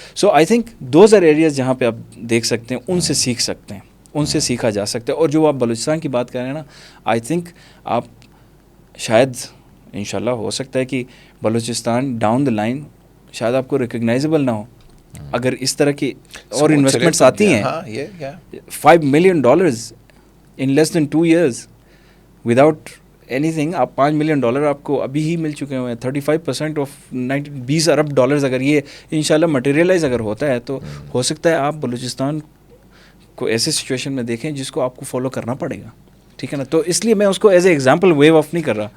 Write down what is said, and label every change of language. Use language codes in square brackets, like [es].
[ur] So I think those are areas جہاں پہ آپ دیکھ سکتے ہیں, ان سے سیکھ سکتے ہیں, ان سے سیکھا جا سکتا ہے. اور جو آپ بلوچستان کی بات کر رہے ہیں نا, آئی تھنک آپ شاید انشاءاللہ ہو سکتا ہے کہ بلوچستان ڈاؤن دا لائن شاید آپ کو ریکگنائزیبل نہ ہو اگر اس طرح کی اور انویسٹمنٹس آتی ہیں. [en] $5 million in less than 2 years without anything. [ur] آپ $5 million آپ کو ابھی ہی مل چکے ہوئے ہیں. 35% آف $20 ارب اگر یہ انشاءاللہ مٹیریلائز اگر ہوتا ہے تو ہو سکتا ہے آپ بلوچستان کو ایسے سچویشن میں دیکھیں جس کو آپ کو فالو کرنا پڑے گا. ٹھیک ہے نا, تو اس لیے میں اس کو as a example view of نہیں کر رہا.